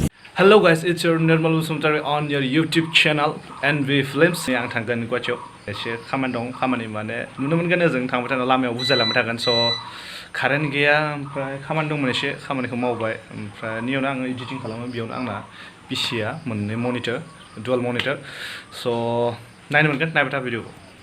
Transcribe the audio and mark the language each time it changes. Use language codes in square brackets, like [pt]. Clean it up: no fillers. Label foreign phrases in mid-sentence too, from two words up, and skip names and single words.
[en] Hello guys, it's your normal Musumtari on your YouTube channel NANGWBAA Films. [brx] Yang tanggan Guwahatiयाव एसे खामानि दं खामानि माने नुनो मोनगोन जों थांबाय थानाय लामायाव बुजायलांबाय थागोन स कारेन्ट गैया ओमफ्राय खामानि दंमोन एसे खामानिखौ मावबाय ओमफ्राय नियावनो आङो एडिटिं खालामो बेयावनो आंना बिसिया मोननै मनिटर [en] dual monitor [brx] स नायनो मोनगोन नायबाय था भिडिअखौ